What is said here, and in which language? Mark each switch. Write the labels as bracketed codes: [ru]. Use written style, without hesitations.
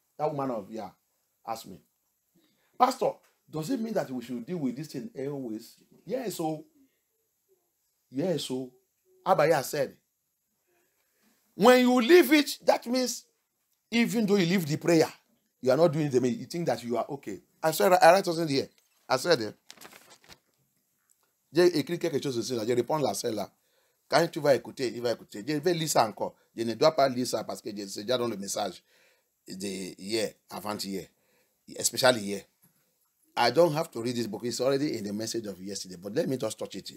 [en] That woman of Yah asked me. Pastor, does it mean that we should deal with this thing always? Yes, so. Yes, so. Abaya said, when you leave it, that means even though you leave the prayer, you are not doing it, you think that you are okay. I write something here. I said, [fr] j'ai écrit quelque chose aussi, je réponds à celle-là. Quand tu vas écouter, il va écouter. Je vais lire ça encore. Je ne dois pas lire ça parce que c'est déjà dans le message de hier, avant-hier, [en] especially here. I don't have to read this book. It's already in the message of yesterday, but let me just touch it.